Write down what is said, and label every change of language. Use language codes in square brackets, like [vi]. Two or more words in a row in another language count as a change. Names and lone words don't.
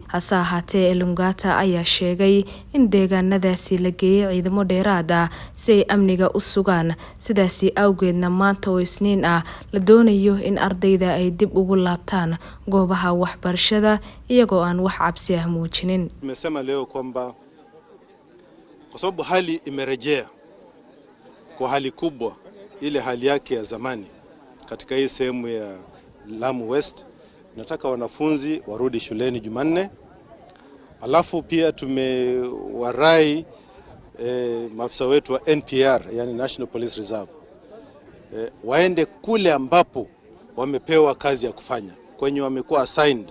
[so] Hase ahaatee, Elungata ayaa sheegay in deegaanadaasi la geeyay ciidamo dheeraad ah si ay amniga u sugaan, sidaasi awgeedna maanta oo Isniin ah la doonayo in ardayda ay dib ugu laabtaan goobaha waxbarashada iyagoo aan wax cabsi ah muujinin. [sw] Tumesema leo kwamba kwa sababu hali imerejea kwa hali kubwa ile hali yake ya zamani katika hii sehemu ya Lamu West, nataka wanafunzi warudi shuleni Jumanne. Alafu pia tumewarai maafisa wetu wa NPR, yani National Police Reserve, waende kule ambapo wamepewa kazi ya kufanya, kwenye wamekuwa assigned.